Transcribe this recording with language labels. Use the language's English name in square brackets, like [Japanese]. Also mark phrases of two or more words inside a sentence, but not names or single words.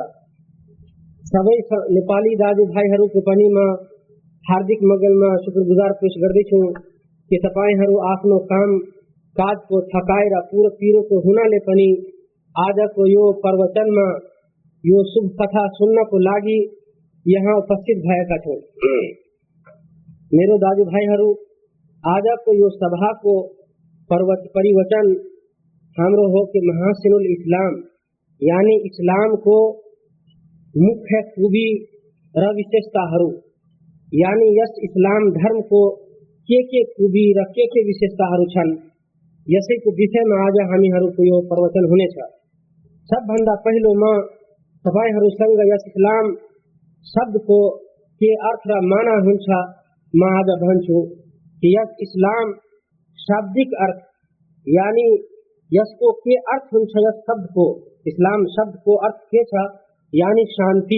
[Nepali] सबै नेपाली दाजुभाइहरूको पनि म हार्दिक मंगलमा शुक्रगुजार पेश गर्दैछु कि तपाईहरू आफ्नो काम काजको थकाइ र पीरोको हुनाले पनि आजको यो प्रवचनमा यो शुभ कथा सुन्नको लागि यहाँ उपस्थित भएका छौं। मेरो दाजुभाइहरू, आजको यो सभाको परिवचन हाम्रो हो कि [Arabic] محاسن الإسلام, [Nepali] यानी इस्लाम को मुख्य खूबी र विशेषताहरू, यानी यस इस्लाम धर्म को के खूबी र के विशेषताहरू छन्, यसैको विषयमा आज हामीहरूको यो प्रवचन हुनेछ। सबभन्दा पहिलो म तपाईहरूसँग यस इस्लाम शब्दको के अर्थ र माना हुन्छ म आज भन्छु कि यस इस्लाम शाब्दिक अर्थ, यानी यसको के अर्थ हुन्छ, यस शब्दको इस्लाम शब्दको अर्थ के छ, यानी शान्ति।